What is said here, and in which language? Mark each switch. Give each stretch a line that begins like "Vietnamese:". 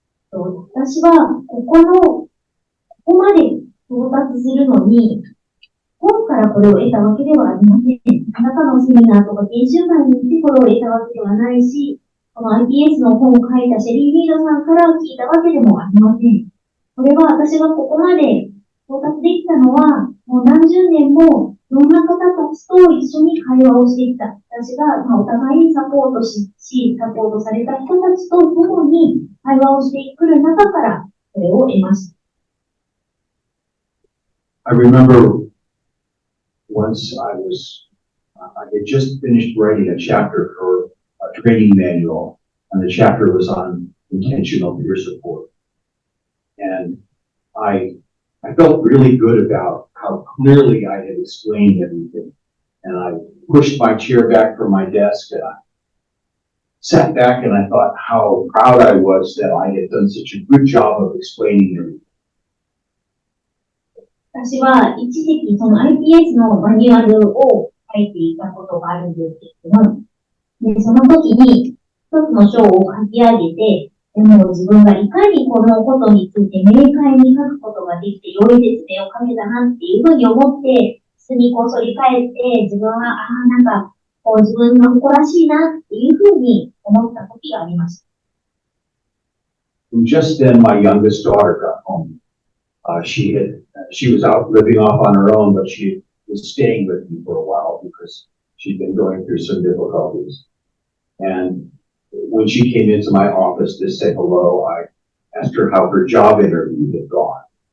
Japanese: 私はここまで到達するのに、本からこれを得たわけではありません。あなたのセミナーとか研修会に行ってこれを得たわけではないし、この IPS の本を書いたシェリー・リードさんから聞いたわけでもありません。これは私がここまで到達できたのは、もう何十年もいろんな方たちと一緒に会話をしてきた。私がお互いにサポートし、サポートされた人たちと共に会話をしてくる中からこれを得ました。
English: I remember once I had just finished writing a chapter for a training manual, and the chapter was on intentional peer support. And I felt really good about how clearly I had explained everything. And I pushed my chair back from my desk and I sat back and I thought how proud I was that I had done such a good job of explaining everything.
Japanese: 私は一時期その IPS のマニュアルを書いていたことがあるんですけれども、でその時に一つの章を書き上げて、でも自分がいかにこのことについて明快に書くことができて良い説明を書けたなっていうふうに思って、普通にこう反り返って自分はなんかこう自分が誇らしいなっていうふうに思った時がありました。
English: Just then my youngest daughter got home. She was out living off on her own, but she was staying with me for a while because she'd been going through some difficulties. And when she came into my office to say hello, I asked her how her job interview had gone.